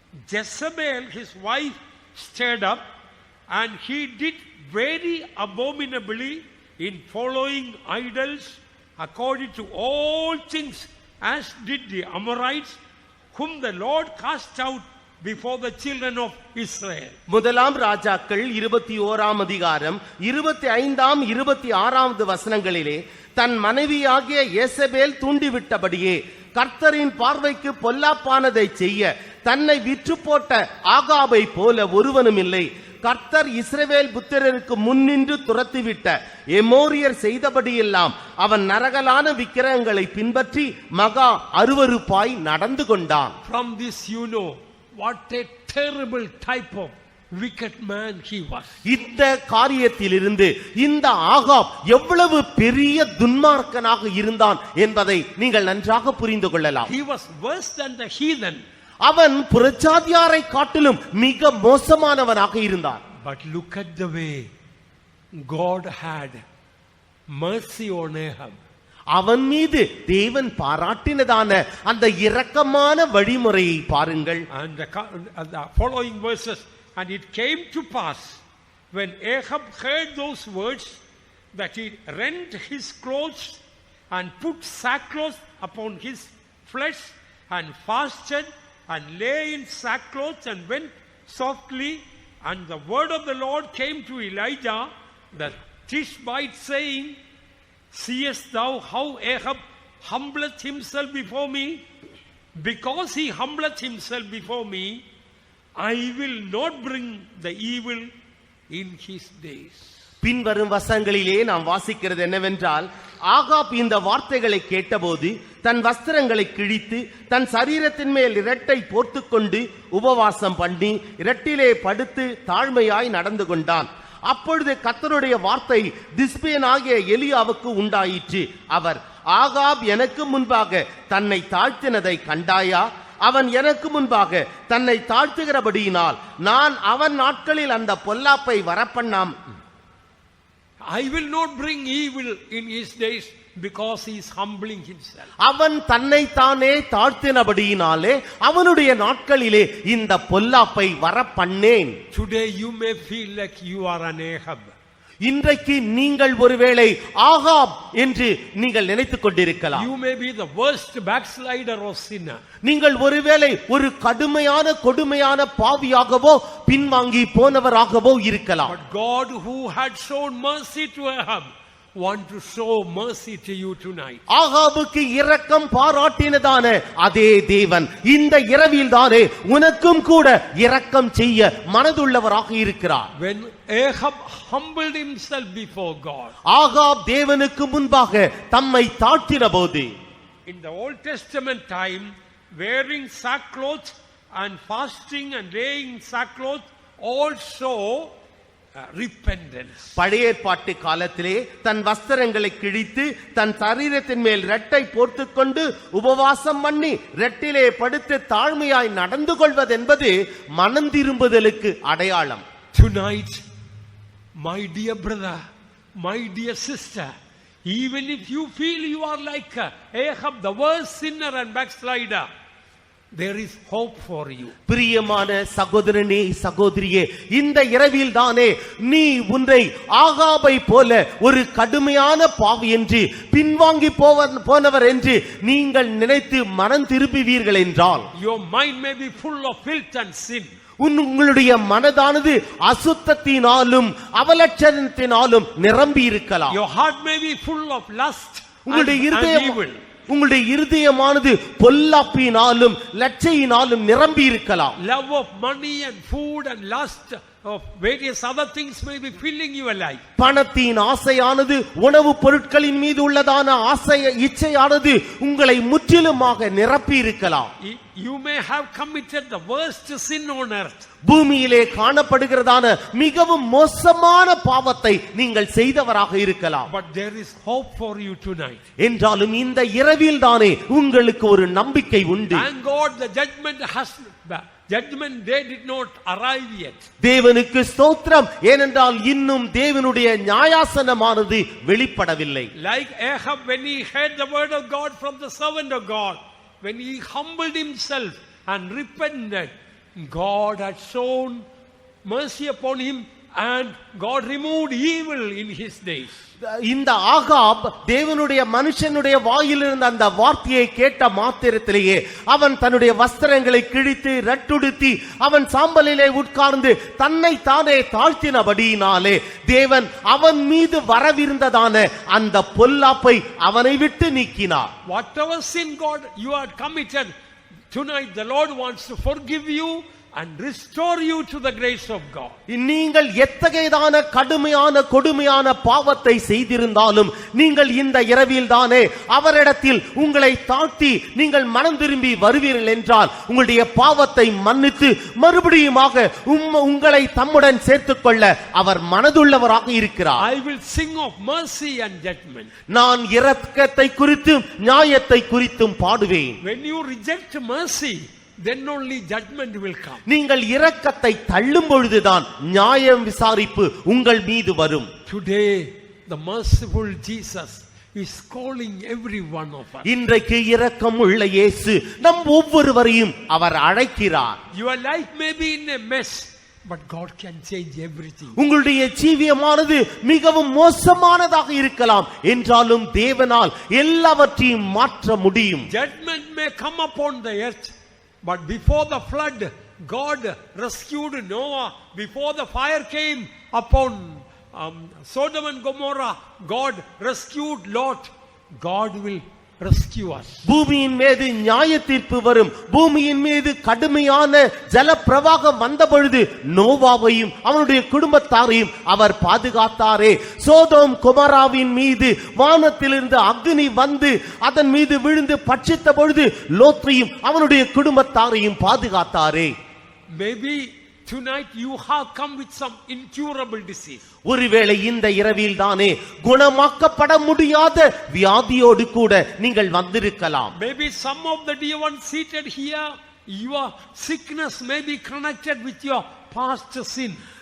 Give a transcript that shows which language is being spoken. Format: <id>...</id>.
<en>Jezebel his wife stirred up, and he did very abominably in following idols, according to all things, as did the Amorites, whom the Lord cast out before the children of Israel.</en> <ta>முதலாம் ராஜாக்கள் 21ஆம் அதிகாரம் 25ஆம் 26ஆவது வசனங்களிலே தன் மனைவியாகிய யேசபேல் தூண்டிவிட்டபடியே கர்த்தரின் பார்வைக்கு பொல்லாப்பானதை செய்ய தன்னை விற்று போட்ட ஆகாபை போல ஒருவனும் இல்லை. கர்த்தர் இஸ்ரவேல் புத்திரருக்கு முன்னின்று துரத்திவிட்ட எமோரியர் செய்தபடியெல்லாம் அவன் நரகலான விக்கிரகங்களை பின்பற்றி மகா அருவருப்பாய் நடந்து கொண்டான்.</ta> <en>From this you know what a terrible type of wicked man he was.</en> <ta>இந்த காரியத்திலிருந்து இந்த ஆகாப் எவ்வளவு பெரிய துன்மார்க்கனாக இருந்தான் என்பதை நீங்கள் நன்றாக புரிந்து கொள்ளலாம்.</ta> <en>He was worse than the heathen.</en> <ta>அவன் புறஜாதியாரை காட்டிலும் மிக மோசமானவனாக இருந்தான்.</ta> <en>But look at the way God had mercy on Ahab.</en> <ta>அவன் மீது தேவன் பாராட்டினதான அந்த இரக்கமான வழிமுறையை பாருங்கள்.</ta> <en>And the following verses, and it came to pass when Ahab heard those words that he rent his clothes and put sackcloth upon his flesh and fasted and lay in sackcloth and went softly, and the word of the Lord came to Elijah the Tishbite, saying, seest thou how Ahab humbleth himself before me? Because he humbleth himself before me, I will not bring the evil in his days.</en> <ta>பின்வரும் வசனங்களிலே நாம் வாசிக்கிறது என்னவென்றால், Ahab இந்த வார்த்தைகளை கேட்டபோது தன் வஸ்திரங்களை கிழித்து தன் சரீரத்தின் மேல் இரட்டை போர்த்துக்கொண்டு உபவாசம் பண்ணி இரட்டிலே படுத்து தாழ்மையாய் நடந்து கொண்டான். அப்பொழுது கர்த்தருடைய வார்த்தை திஸ்பேனாகிய எலியாவுக்கு உண்டாயிற்று. அவர், ஆகாப் எனக்கு முன்பாக தன்னை தாழ்த்தினதை கண்டாயா? அவன் எனக்கு முன்பாக தன்னை தாழ்த்துகிறபடியினால் நான் அவன் நாட்களில் அந்த பொல்லாப்பை வரப்பண்ணாம்.</ta> <en>I will not bring evil in his days, because he is humbling himself.</en> <ta>அவன் தன்னை தானே தாழ்த்தினபடியினாலே அவனுடைய நாட்களிலே இந்த பொல்லாப்பை வரப்பண்ணேன்.</ta> <en>Today you may feel like you are an Ahab.</en> <ta>இன்றைக்கு நீங்கள் ஒருவேளை ஆகாப் என்று நீங்கள் நினைத்துக் கொண்டிருக்கலாம்.</ta> <en>You may be the worst backslider or sinner.</en> <ta>நீங்கள் ஒருவேளை ஒரு கடுமையான கொடுமையான பாவியாகவோ பின்வாங்கி போனவராகவோ இருக்கலாம்.</ta> <en>But God, who had shown mercy to Ahab, want to show mercy to you tonight.</en> <ta>ஆகாபுக்கு இரக்கம் பாராட்டினதான அதே தேவன் இந்த இரவில் தானே உனக்கும் கூட இரக்கம் செய்ய மனதுள்ளவராக இருக்கிறார்.</ta> <en>When Ahab humbled himself before God,</en> <ta>Ahab தேவனுக்கு முன்பாக தம்மை தாழ்த்தினபோது,</ta> <en>in the Old Testament time, wearing sackcloth and fasting and laying sackcloth also repentance.</en> <ta>பழைய ஏற்பாட்டு காலத்திலே தன் வஸ்திரங்களை கிழித்து தன் சரீரத்தின் மேல் ரெட்டை போர்த்துக்கொண்டு உபவாசம் பண்ணி ரெட்டிலே படுத்து தாழ்மையாய் நடந்து கொள்வது என்பது மனம் திரும்புதலுக்கு அடையாளம்.</ta> <en>Tonight, my dear brother, my dear sister, even if you feel you are like Ahab, the worst sinner and backslider, there is hope for you.</en> <ta>பிரியமான சகோதரனே சகோதரியே, இந்த இரவில் தானே நீ உன்னை ஆகாபை போல ஒரு கடுமையான பாவி என்று பின்வாங்கி போனவர் என்று நீங்கள் நினைத்து மனம் திரும்புவீர்கள் என்றால்,</ta> <en>your mind may be full of filth and sin.</en> <ta>உங்களுடைய மனதானது அசுத்தத்தினாலும் அவலட்சணத்தினாலும் நிரம்பி இருக்கலாம்.</ta> <en>Your heart may be full of lust</en> <ta>உங்களுடைய</ta> <en>and evil.</en> <ta>உங்களுடைய இருதயமானது பொல்லாப்பினாலும் லட்சையினாலும் நிரம்பி இருக்கலாம்.</ta> <en>Love of money and food and lust of various other things may be filling your life.</en> <ta>பணத்தின் ஆசையானது உணவு பொருட்களின் மீது உள்ளதான ஆசை இச்சையானது உங்களை முற்றிலுமாக நிரப்பி இருக்கலாம்.</ta> <en>You may have committed the worst sin on earth.</en> <ta>பூமியிலே காணப்படுகிறதான மிகவும் மோசமான பாவத்தை நீங்கள் செய்தவராக இருக்கலாம்.</ta> <en>But there is hope for you tonight.</en> <ta>என்றாலும் இந்த இரவில் தானே உங்களுக்கு ஒரு நம்பிக்கை உண்டு.</ta> <en>Thank God the judgment day did not arrive yet.</en> <ta>தேவனுக்கு ஸ்தோத்திரம், ஏனென்றால் இன்னும் தேவனுடைய நியாயாசனமானது வெளிப்படவில்லை.</ta> <en>Like Ahab, when he heard the word of God from the servant of God, when he humbled himself and repented, God had shown mercy upon him and God removed evil in his days.</en> <ta>இந்த Ahab தேவனுடைய மனுஷனுடைய வாயிலிருந்து அந்த வார்த்தையை கேட்ட மாத்திரத்திலேயே அவன் தன்னுடைய வஸ்திரங்களை கிழித்து ரட்டுடுத்தி அவன் சாம்பலிலே உட்கார்ந்து தன்னை தானே தாழ்த்தினபடியினாலே தேவன் அவன் மீது வரவிருந்ததான அந்த பொல்லாப்பை அவனை விட்டு நீக்கினார்.</ta> <en>Whatever sin God you had committed, tonight the Lord wants to forgive you and restore you to the grace of God.</en> <ta>நீங்கள் எத்தகையதான கடுமையான கொடுமையான பாவத்தை செய்திருந்தாலும் நீங்கள் இந்த இரவில் தானே அவரிடத்தில் உங்களை தாழ்த்தி நீங்கள் மனம் திரும்பி வருவீர்கள் என்றால் உங்களுடைய பாவத்தை மன்னித்து மறுபடியுமாக உங்களை தம்முடன் சேர்த்துக்கொள்ள அவர் மனதுள்ளவராக இருக்கிறார்.</ta> <en>I will sing of mercy and judgment.</en> <ta>நான் இரக்கத்தை குறித்தும் நியாயத்தை குறித்தும் பாடுவேன்.</ta> <en>When you reject mercy, then only judgment will come.</en> <ta>நீங்கள் இரக்கத்தை தள்ளும் பொழுதுதான் நியாயம் விசாரிப்பு உங்கள் மீது வரும்.</ta> <en>Today the merciful Jesus is calling every one of us.</en> <ta>இன்றைக்கு இரக்கம் உள்ள இயேசு நம் ஒவ்வொருவரையும் அவர் அழைக்கிறார்.</ta> <en>Your life may be in a mess, but God can change everything.</en> <ta>உங்களுடைய ஜீவியமானது மிகவும் மோசமானதாக இருக்கலாம் என்றாலும் தேவனால் எல்லாவற்றையும் மாற்ற முடியும்.</ta> <en>Judgment may come upon the earth, but before the flood, God rescued Noah. Before the fire came upon Sodom and Gomorrah, God rescued Lot. God will rescue us.</en> <ta>பூமியின் மீது நியாய தீர்ப்பு வரும். பூமியின் மீது கடுமையான ஜலப்பிரவாகம் வந்த பொழுது நோவாவையும் அவனுடைய குடும்பத்தாரையும் அவர் பாதுகாத்தாரே. சோதோம் கொமோராவின் மீது வானத்திலிருந்து அக்னி வந்து அதன் மீது விழுந்து பட்சித்த பொழுது லோத்தையும் அவனுடைய குடும்பத்தாரையும் பாதுகாத்தாரே.</ta> <en>Maybe tonight you have come with some incurable disease.</en> <ta>ஒருவேளை இந்த இரவில் தானே குணமாக்கப்பட முடியாத வியாதியோடு கூட நீங்கள் வந்திருக்கலாம்.</ta> <en>Maybe some of the dear ones seated here, your sickness may be connected with your past sin.</en>